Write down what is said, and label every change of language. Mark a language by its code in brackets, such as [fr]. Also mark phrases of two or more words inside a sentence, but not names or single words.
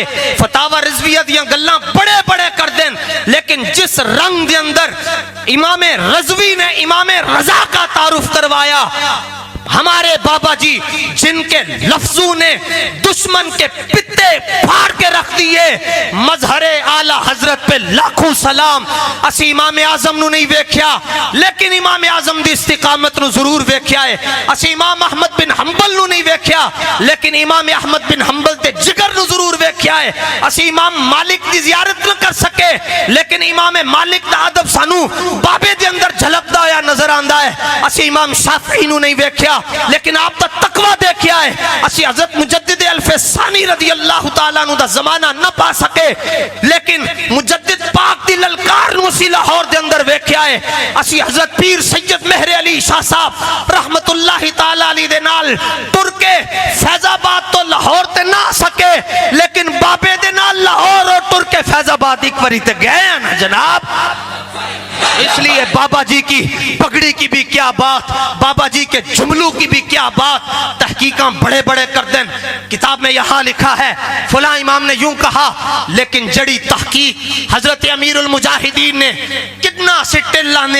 [pa] فتاویٰ رضویہ دیاں گلاں بڑے بڑے کر دین [ur] لیکن جس رنگ دے اندر امام رضوی نے امام رضا کا تعارف کروایا، ہمارے بابا جی جنکے لفظوں نے دشمن کے پتے پھاڑ کے رکھ دیے، مظہرِ اعلیٰ حضرت پہ لاکھوں سلام. [pa] اسی امام اعظم نوں نہیں ویکھیا لیکن امام اعظم دی استقامت نوں ضرور ویکھیا ہے. اسی امام احمد بن حنبل نوں نہیں ویکھیا لیکن امام احمد بن حنبل دے جگر نوں ضرور ویکھیا ہے. اسی امام مالک دی زیارت نہ کر سکے لیکن امام مالک دا ادب سانوں بابے دے اندر جھلکدا ہویا نظر آندا ہے. اسی امام شافعی نوں نہیں ویکھیا لیکن آپ دا تقویٰ دیکھیا ہے. اسی حضرت مجدد الف ثانی [ar] رضي الله تعالى عنه [pa] دا زمانہ نہ پا سکے لیکن مجدد پاک دی للکار نوں اسی لاہور دے اندر ویکھیا ہے. اسی حضرت پیر سید مہر علی شاہ صاحب [ar] رحمة الله تعالى عليه [pa] دے نال ٹر کے فیض آباد تو لاہور تے نہ آ سکے لیکن بابے دے نال لاہور اور ٹر کے فیض آباد ایک باری تے گئے ہیں نا جناب. [ur] اسلیے بابا جی کی پگڑی کی بھی کیا بات، بابا جی کے جملوں کی بھی کیا بات، تحقیقاں بڑے بڑے کر دیں. کتاب میں یہاں لکھا ہے فلاں امام نے یوں کہا [pa] لیکن جیڑی تحقیق حضرت امیر المجاہدین نے کتنا سٹے لانے